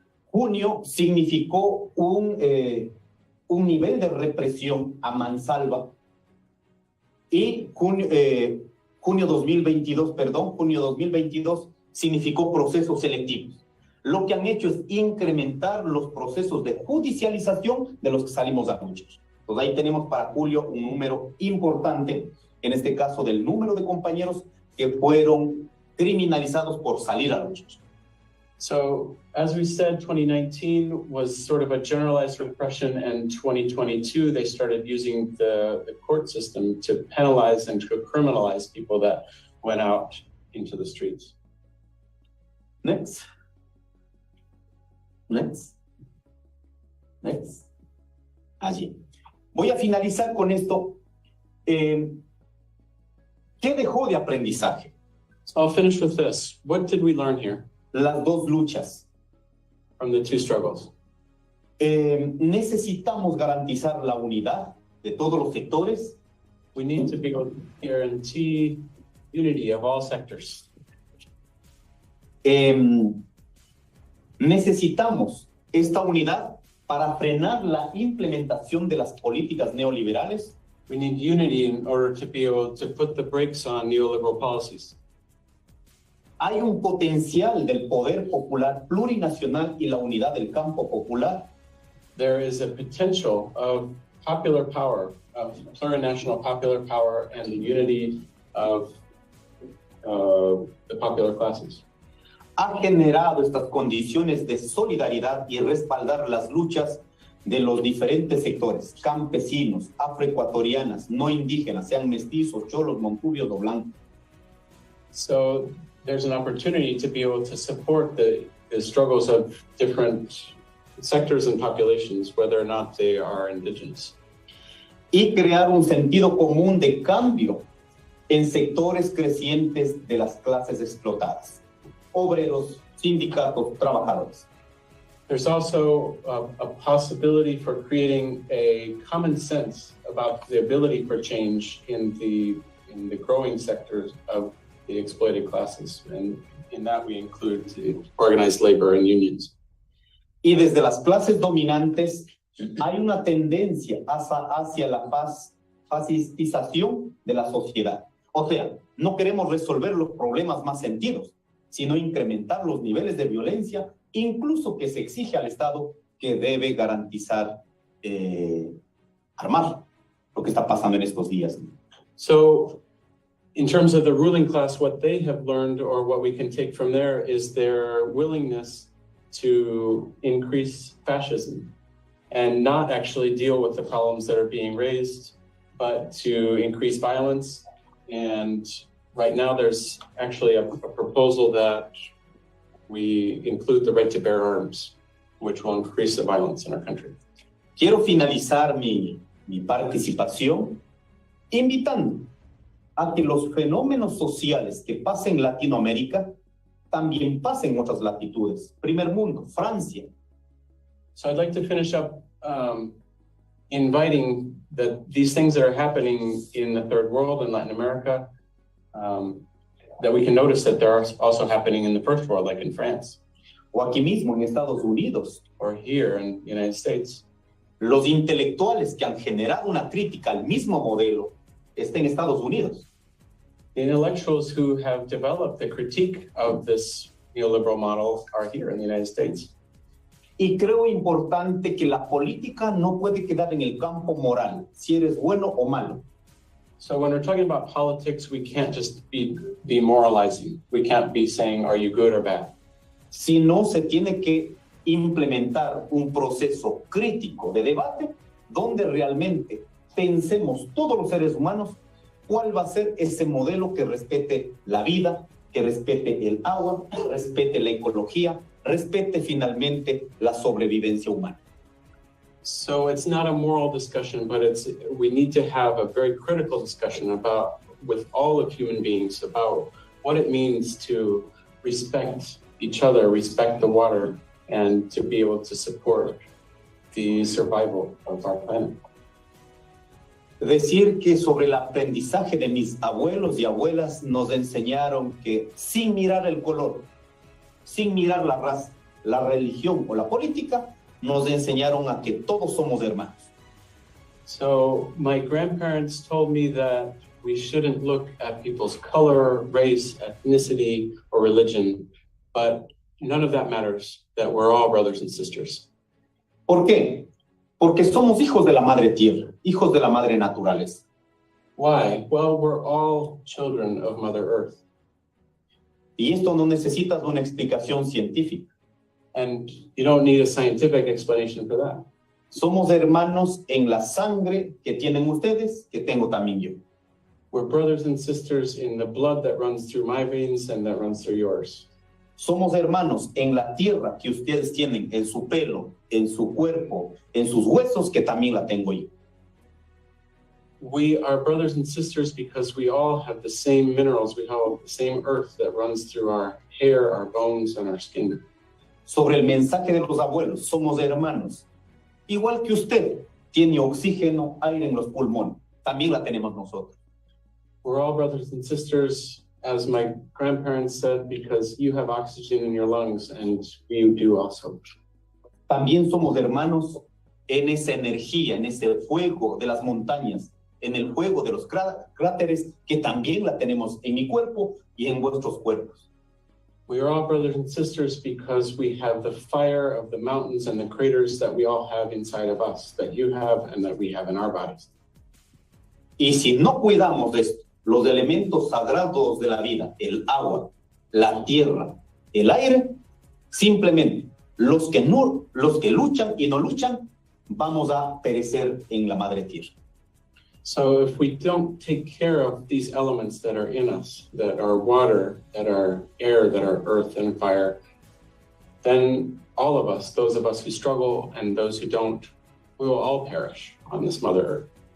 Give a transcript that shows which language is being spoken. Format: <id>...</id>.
<es>Junio significó un nivel de represión a mansalva y junio 2022 significó procesos selectivos. Lo que han hecho es incrementar los procesos de judicialización de los que salimos a luchar. Entonces ahí tenemos para julio un número importante, en este caso del número de compañeros que fueron criminalizados por salir a luchar.</es> <en>So, as we said, 2019 was sort of a generalized repression, and 2022, they started using the court system to penalize and to criminalize people that went out into the streets. Next.</en> <es>Allí. Voy a finalizar con esto. ¿Qué dejó de aprendizaje?</es> <en>So I'll finish with this. What did we learn here?</en> <es>Las dos luchas.</es> <en>From the two struggles.</en> <es>Necesitamos garantizar la unidad de todos los sectores.</es> <en>We need to be able to guarantee unity of all sectors.</en> <es>Necesitamos esta unidad para frenar la implementación de las políticas neoliberales.</es> <en>We need unity in order to be able to put the brakes on neoliberal policies.</en> <es>Hay un potencial del poder popular plurinacional y la unidad del campo popular.</es> <en>There is a potential of popular power, of plurinational popular power, and the unity of the popular classes.</en> <es>Ha generado estas condiciones de solidaridad y respaldar las luchas de los diferentes sectores, campesinos, afroecuatorianas, no indígenas, sean mestizos, cholos, montubios o blancos.</es> <en>So there's an opportunity to be able to support the struggles of different sectors and populations, whether or not they are indigenous.</en> <es>Y crear un sentido común de cambio en sectores crecientes de las clases explotadas, obreros, sindicatos, trabajadores.</es> <en>There's also a possibility for creating a common sense about the ability for change in the growing sectors of the exploited classes, and in that we include organized labor and unions.</en> <es>Y desde las clases dominantes hay una tendencia hacia la pacificación de la sociedad. O sea, no queremos resolver los problemas más sentidos, sino incrementar los niveles de violencia, incluso que se exige al Estado que debe garantizar, armar lo que está pasando en estos días.</es> <en>So, in terms of the ruling class, what they have learned, or what we can take from there, is their willingness to increase fascism and not actually deal with the problems that are being raised, but to increase violence. And right now there's actually a proposal that we include the right to bear arms, which will increase the violence in our country.</en> <es>Quiero finalizar mi participación invitando a que los fenómenos sociales que pasen en Latinoamérica también pasen en otras latitudes. Primer mundo, Francia.</es> <en>So I'd like to finish up inviting that these things that are happening in the third world and Latin America, that we can notice that they're also happening in the first world, like in France.</en> <es>O aquí mismo en Estados Unidos.</es> <en>Or here in the United States.</en> <es>Los intelectuales que han generado una crítica al mismo modelo están en Estados Unidos.</es> <en>The intellectuals who have developed the critique of this neoliberal model are here in the United States.</en> <es>Y creo importante que la política no puede quedar en el campo moral, si eres bueno o malo.</es> <en>So when we're talking about politics, we can't just be moralizing. We can't be saying, are you good or bad?</en> <es>Sino se tiene que implementar un proceso crítico de debate donde realmente pensemos todos los seres humanos cuál va a ser ese modelo que respete la vida, que respete el agua, respete la ecología, respete finalmente la sobrevivencia humana.</es> <en>So it's not a moral discussion, but we need to have a very critical discussion with all of human beings about what it means to respect each other, respect the water, and to be able to support the survival of our planet.</en> <es>Decir que sobre el aprendizaje de mis abuelos y abuelas nos enseñaron que sin mirar el color, sin mirar la raza, la religión o la política, nos enseñaron a que todos somos hermanos.</es> <en>So my grandparents told me that we shouldn't look at people's color, race, ethnicity, or religion, but none of that matters, that we're all brothers and sisters.</en> <es>¿Por qué? Porque somos hijos de la madre tierra, hijos de la madre naturaleza.</es> <en>Why? Well, we're all children of Mother Earth.</en> <es>Y esto no necesitas una explicación científica.</es> <en>And you don't need a scientific explanation for that.</en> <es>Somos hermanos en la sangre que tienen ustedes, que tengo también yo.</es> <en>We're brothers and sisters in the blood that runs through my veins and that runs through yours.</en> <es>Somos hermanos en la tierra que ustedes tienen, en su pelo, en su cuerpo, en sus huesos, que también la tengo yo.</es> <en>We are brothers and sisters because we all have the same minerals. We have the same earth that runs through our hair, our bones, and our skin.</en> <es>Sobre el mensaje de los abuelos, somos hermanos. Igual que usted tiene oxígeno, aire en los pulmones, también la tenemos nosotros.</es> <en>We're all brothers and sisters, as my grandparents said, because you have oxygen in your lungs and you do also.</en> <es>También somos hermanos en esa energía, en ese fuego de las montañas, en el fuego de los cráteres, que también la tenemos en mi cuerpo y en vuestros cuerpos.</es> <en>We are all brothers and sisters because we have the fire of the mountains and the craters that we all have inside of us, that you have and that we have in our bodies.</en> <es>Y si no cuidamos de esto, los elementos sagrados de la vida, el agua, la tierra, el aire, simplemente los que luchan y no luchan, vamos a perecer en la madre tierra.</es> <en>So if we don't take care of these elements that are in us, that are water, that are air, that are earth and fire, then all of us, those of us who struggle and those who don't, we will all perish on this Mother Earth.</en>